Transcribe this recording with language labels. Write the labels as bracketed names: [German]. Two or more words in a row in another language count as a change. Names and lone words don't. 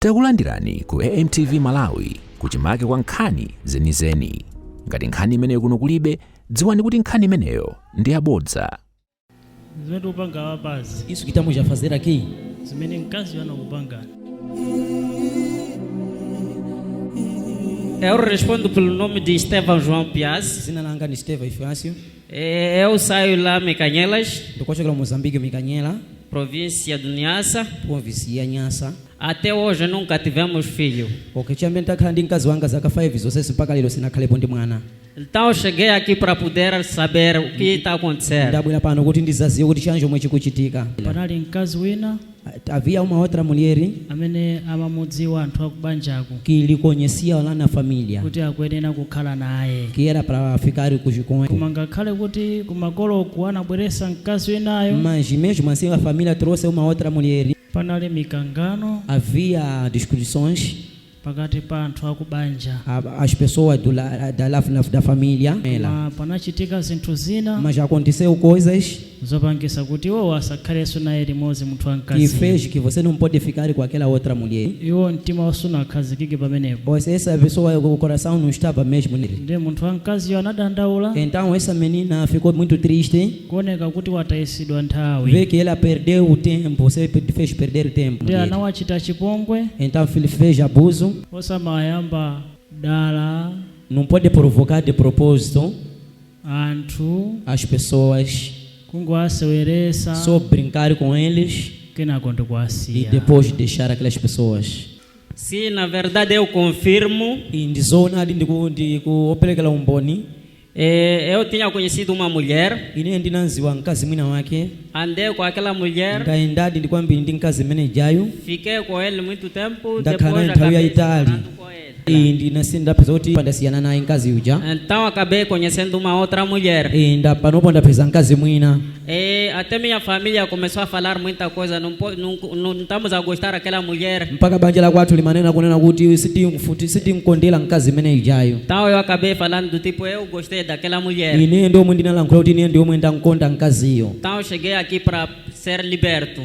[Nyanja] Takulandirani ku AMTV Malawi kuchimake kwa nkhani zenizeni. Ngati nkhani imeneyo kuno kulibe, dziwani kuti nkhani imeneyo ndi yabodza. Zimene upanga wabazi [Portuguese] isso que estamos a fazer aqui, [Nyanja] zimene mkazi wana upanga. [Portuguese] Eu respondo pelo nome de Estevão João Piaz. [Nyanja] zina langa ni Estevão Ifácio, [Portuguese] Eu saio lá em Mecanhelas, [Nyanja] ndikochokera Moçambique Mikanyela, [Portuguese] província do Niassa. [Nyanja] província ya Nyasa. [Portuguese] Até hoje nunca tivemos filho. [Nyanja] Okechambia ntakhala ndi mkazi wanga zaka 5 zonse mpaka lero sinakhalepo ndi mwana. [Portuguese] Então eu cheguei aqui para poder saber o que está acontecendo. [Nyanja] Ndabwera pano kuti ndizaziwe kuti chanjo chomwe chikuchitika. Panali mkazi wina [Portuguese] Havia uma outra mulher [Nyanja] amene amamudziwa anthu akubanjako [Portuguese] que lhe conhecia lá na família, [Nyanja] kuti akuyenera kukhala naye. [Portuguese] que era para ficar com ele. [Nyanja] Koma ngakhale kuti kumakoloku anabweresa mkazi winayo, [Portuguese] Mas mesmo assim a família trouxe uma outra mulher. [Nyanja] panali mikangano [Portuguese] Havia discussões, [Nyanja] pakati pa anthu akubanja. [Portuguese] as pessoas da família. [Nyanja] Koma panachitika zinthu zina [Portuguese] Mas aconteceu coisas [Nyanja] zopangisa kuti iwo asakhalenso naye limodzi munthu [Portuguese] que [Nyanja] wamkazi. [Portuguese] fez que você não pode ficar com aquela outra mulher. [Nyanja] Iwo mtima usunakhazikike pamenepo. [Portuguese] Pois essa pessoa, o coração não estava mesmo nele. [Nyanja] Ndiye munthu wamkaziyo anadandaula [Portuguese] Então essa menina ficou muito triste, [Nyanja] kuoneka kuti watayisidwa nthawi. [Portuguese] vê que ela perdeu o tempo, você fez perder o tempo [Nyanja] Ndiye [Portuguese] dele. [Nyanja] anawachita chipongwe, [Portuguese] Então ele fez abuso, [Nyanja] osamayamba dala [Portuguese] não pode provocar de propósito [Nyanja] anthu [Portuguese] as pessoas, [Nyanja] kungowaseweresa [Portuguese] só brincar com eles [Nyanja] kenako [Portuguese] e [Nyanja] ndikuwasiya. [Portuguese] depois deixar aquelas pessoas. Sim, na verdade eu confirmo. [Nyanja] E ndizona ndikuoperekera umboni, [Portuguese] Eu tinha conhecido uma mulher, [Nyanja] ine ndinanziwa mkazi mwina wake, [Portuguese] andei com aquela mulher, [Nyanja] ndayendadi ndikwambiri ndi mkazi mmene jayo, [Portuguese] fiquei com ele muito tempo, [Nyanja] Ndakhala [Portuguese] depois [Nyanja] nthawi [Portuguese] acabei [Nyanja] yayitali. [Portuguese] separando com ele. [Nyanja] ndapeza kuti pandasiyana naye mkazi uja. [Portuguese] Então acabei conhecendo uma outra mulher. [Nyanja] Panopo ndapeza mkazi mwina. [Portuguese] Até minha família começou a falar muita coisa, não estamos a gostar daquela mulher. [Nyanja] Mpaka banja la kwathu limanena kunena kuti sitimkondera mkazi mmene ijayo. [Portuguese] Então eu acabei falando do tipo, eu gostei daquela mulher. [Nyanja] Ine ndiomwe ndinalankhula kuti ine ndiomwe ndankonda mkaziyo. [Portuguese] Então eu cheguei aqui para ser liberto.